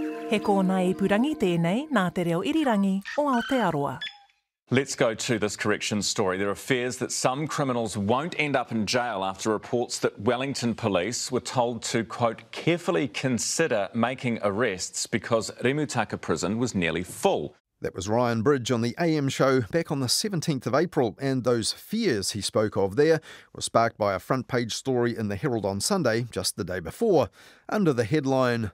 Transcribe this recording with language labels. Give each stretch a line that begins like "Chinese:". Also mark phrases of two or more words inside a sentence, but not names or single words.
Māori: He kōna ipurangi tēnei nā te reo irirangi o Aotearoa.
English: Let's go to this corrections story. There are fears that some criminals won't end up in jail after reports that Wellington police were told to, quote, carefully consider making arrests because Rimutaka prison was nearly full. That was Ryan Bridge on the AM show back on the 17th of April, and those fears he spoke of there were sparked by a front-page story in the Herald on Sunday just the day before, under the headline,